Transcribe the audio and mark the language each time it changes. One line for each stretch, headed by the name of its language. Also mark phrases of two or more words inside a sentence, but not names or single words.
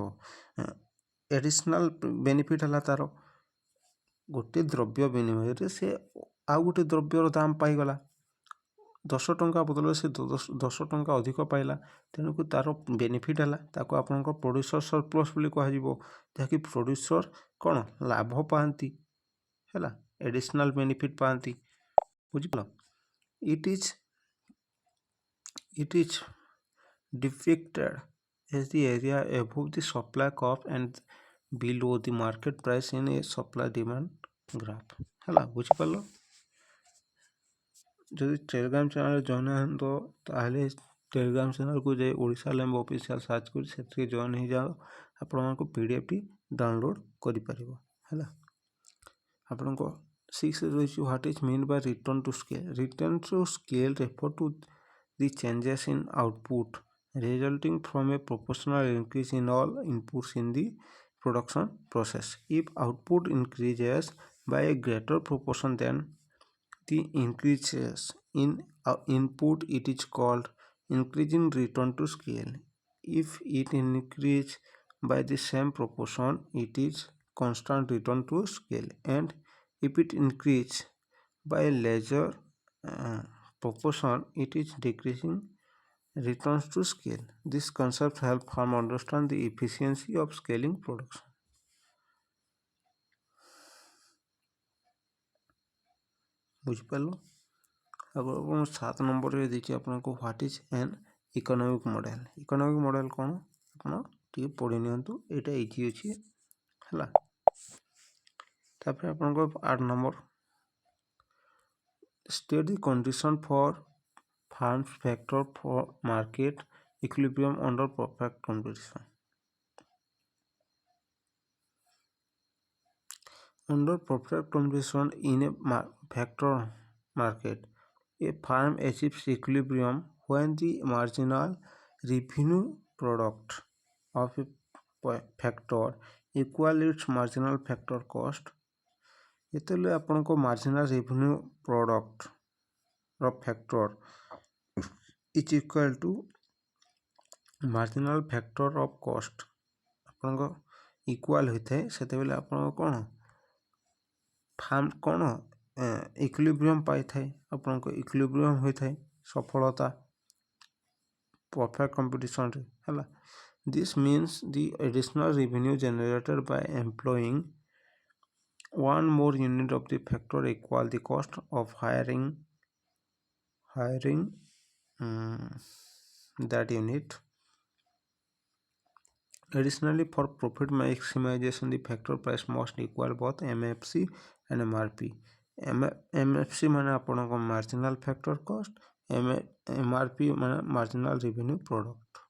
English: additional benefit
Odia: ହେଲା ତା'ର ଗୋଟେ ଦ୍ରବ୍ୟ ବିନିମୟରେ ସେ ଆଉ ଗୋଟେ ଦ୍ରବ୍ୟର ଦାମ ପାଇଗଲା, 10 ଟଙ୍କା ବଦଳରେ ସେ 10 ଟଙ୍କା ଅଧିକ ପାଇଲା, ତେଣୁକୁ ତା'ର ବେନିଫିଟ୍ ହେଲା, ତାକୁ ଆପଣଙ୍କ
English: producer surplus
Odia: ବୋଲି କୁହାଯିବ, ଯାହାକି ପ୍ରଡ୍ୟୁସର କ'ଣ ଲାଭ ପାଆନ୍ତି ହେଲା,
English: additional benefit
Odia: ପାଆନ୍ତି, ବୁଝିପାରିଲ।
English: It is depicted as the area above the supply curve and below the market price in a supply demand graph
Odia: ହେଲା, ବୁଝିପାରିଲ। ଯଦି
English: Telegram channel join
Odia: ତ ତାହେଲେ ଟେଲିଗ୍ରାମ ଚ୍ୟାନେଲ୍କୁ ଯାଇ ଓଡ଼ିଶା ଲ୍ୟାମ୍ବ ଅଫିସିଆଲ୍ ସର୍ଚ୍ଚ କରି ସେଥିରେ ଜଏନ୍ ହେଇଯାଅ, ଆପଣମାନଙ୍କୁ PDFଟି ଡାଉନଲୋଡ଼ କରିପାରିବ ହେଲା। ଆପଣଙ୍କ 6 ରହିଛି
English: what is mean by return to scale. return to scale refer to the changes in output resulting from a proportional increase in all inputs in the production process. If output increases by a greater proportion than the increases in input, it is called increasing return to scale. If it increases by the same proportion, it is constant return to scale, and if it increases by a larger proportion, it is decreasing returns to scale. This concept help farm understand the efficiency of scaling production.
Odia: ବୁଝିପାରିଲ। ଆପଣ 7 ନମ୍ବରରେ ଦେଇଛି ଆପଣଙ୍କୁ
English: what is an economic model. economic model
Odia: କ'ଣ ଆପଣ ଟିକେ ପଢ଼ି ନିଅନ୍ତୁ, ଏଇଟା ଇଜି ଅଛି ହେଲା। ତାପରେ ଆପଣଙ୍କ 8 ନମ୍ବର
English: state the condition for farms factor for market equilibrium under perfect competition. Under perfect competition in a factor market, a farm achieves equilibrium when the marginal revenue product of a factor equal its marginal factor cost.
Odia: ଯେତେବେଳେ ଆପଣଙ୍କ
English: marginal revenue product's factor is equal to marginal factor of cost
Odia: ଆପଣଙ୍କ ଇକ୍ୱାଲ୍ ହୋଇଥାଏ, ସେତେବେଳେ ଆପଣଙ୍କ କ'ଣ ଫାର୍ମ କ'ଣ ଇକ୍ୱିଲିବ୍ରିୟମ୍ ପାଇଥାଏ, ଆପଣଙ୍କ ଇକ୍ୱିଲିବ୍ରିୟମ୍ ହୋଇଥାଏ ସଫଳତା
English: perfect competition
Odia: ହେଲା।
English: this means the additional revenue generated by employing one more unit of the factor equal the cost of hiring that unit. Additionally, for profit maximization, the factor price must equal both MFC and MRP. MFC
Odia: ମାନେ ଆପଣଙ୍କ
English: marginal factor cost, MRP माने marginal revenue product.